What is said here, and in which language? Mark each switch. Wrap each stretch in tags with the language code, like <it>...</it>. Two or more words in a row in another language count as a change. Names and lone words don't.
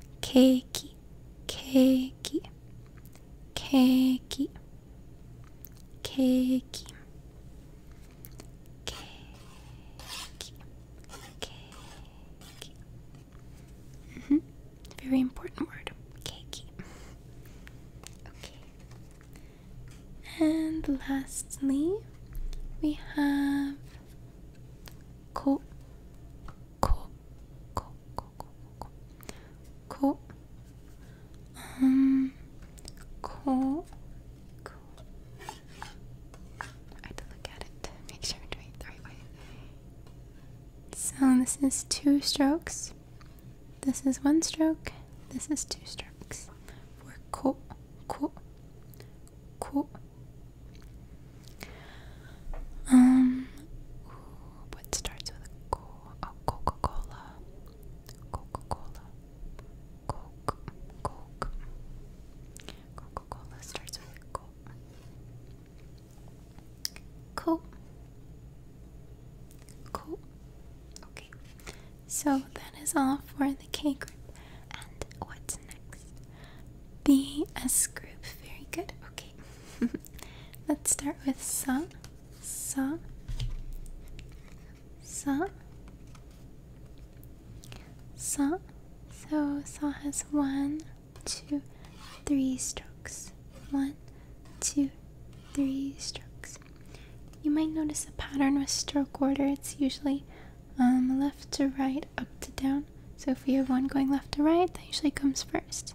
<ja>Keiki, keiki, keiki, keiki, keiki, keiki.</ja> <en>Very important word, keiki. Okay. And lastly, we have ko, ko, ko, ko, ko, ko, ko, ko, ko. I have to look at it to make sure I'm doing it the right way. So this is 2 strokes. This is 1 stroke. This is 2 strokes. For ko, ko, ko. What starts with a ko? Oh, Coca-Cola. Coca-Cola. Coke. Coke. Coca-Cola starts with a ko. Ko. Ko. Okay. So that is all for the K group. And what's next? The S group. Very good. Okay. Let's start with sa. Sa. Sa. Sa. So sa has 1, 2, 3 strokes. 1, 2, 3 strokes. You might notice a pattern with stroke order. It's usually left to right, up to down. So if we have one going left to right, that usually comes first.</en>